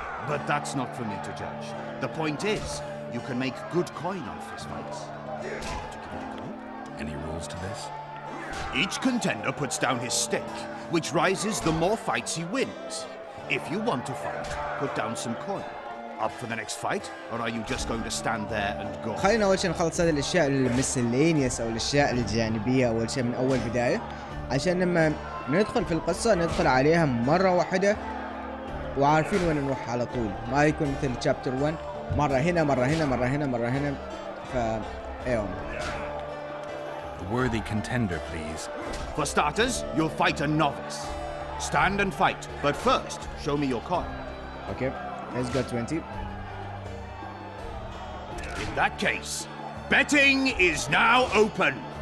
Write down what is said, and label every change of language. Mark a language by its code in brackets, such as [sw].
[en] But that's not for me to judge. The point is, you can make good coin on fistfights. Want to give it a go? Any rules to this? Each contender puts down his stake, which rises the more fights he wins. If you want to fight, put down some coin. Up for the next fight, or are you just going to stand there and go? [ar] خلينا اول شيء نخلص هذه الاشياء المسلينيس او الاشياء الجانبيه اول شيء من اول بدايه، عشان لما ندخل في القصه ندخل عليها مره واحده وعارفين وين نروح على طول، ما يكون مثل شابتر 1 مره هنا مره هنا مره هنا مره هنا. ف ايوه. [en] A worthy contender, please. For starters, you'll fight a novice. Stand and fight, but first, show me your coin. Okay let's go 20. In that case, betting is now open.